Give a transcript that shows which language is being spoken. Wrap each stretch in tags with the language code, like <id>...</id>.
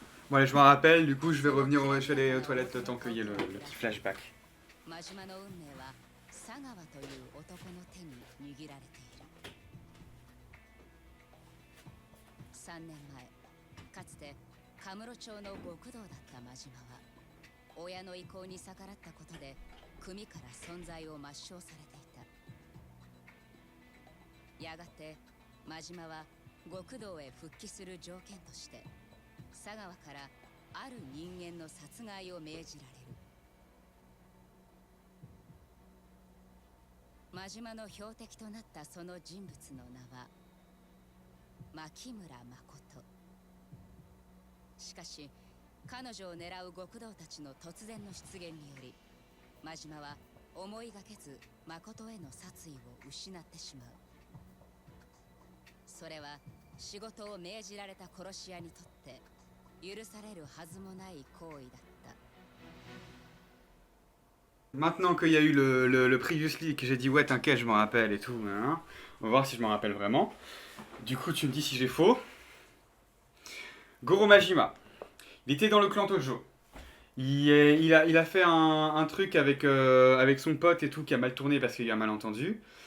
<fr>Bon allez, je m'en rappelle, du coup je vais revenir je vais aller aux toilettes le temps qu'il y ait le petit flashback.</fr> <ja>真島の運命は佐川という男の手に握られている。 3年前、かつてカムロ町の極道だった真島は親の意向に逆らったことで組から存在を抹消されていた。やがて真島は極道へ復帰する条件として佐川からある人間の殺害を命じられる。真島の標的となったその人物の名は牧村誠。しかし彼女を狙う極道たちの突然の出現により真島は思いがけず誠への殺意を失ってしまう。それは仕事を命じられた殺し屋にとって許されるはずもない行為だった。</ja> <fr>Maintenant qu'il y a eu le previously, que j'ai dit ouais t'inquiète je m'en rappelle et tout, hein, on va voir si je m'en rappelle vraiment. Du coup tu me dis si j'ai faux. Goro Majima, il était dans le clan Tojo. Il a fait un truc avec, avec son pote et tout qui a mal tourné parce qu'il y a un malentendu.</fr>